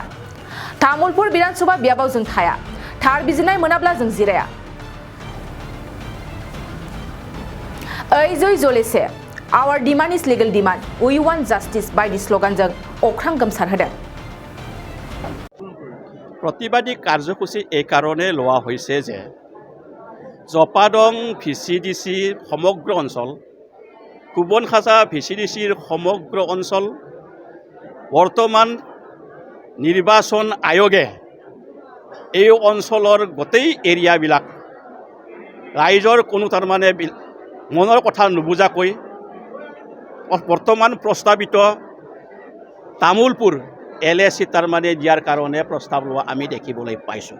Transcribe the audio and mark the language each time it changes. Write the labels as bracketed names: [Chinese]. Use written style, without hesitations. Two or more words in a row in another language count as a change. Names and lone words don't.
[Bodo] तामुलपुर विधानसभा बियाबाव जों थाया थार बिजिरनाय मोनाब्ला जों जिराया। [English] ओइ जय जलेसे our demand is legal demand we want justice [Bodo] बायदि स्लोगानजों अख्रां गोमसारहोदों। [Assamese] প্ৰতিবাদী কাৰ্যসূচী এই কাৰণে লোৱা হৈছে যে জপাদং ভিচিডিচি সমগ্ৰ অঞ্চল সুবনখাতা ভিচিডিচিৰ সমগ্ৰ অঞ্চল বৰ্তমান নিৰ্বাচন আয়োগে এই অঞ্চলৰ গোটেই এৰিয়াবিলাক ৰাইজৰ কোনো তাৰমানে মনৰ কথা নুবুজাকৈ বৰ্তমান প্ৰস্তাৱিত তামোলপুৰ LAC তাৰমানে দিয়াৰ কাৰণে প্ৰস্তাৱ লোৱা আমি দেখিবলৈ পাইছোঁ।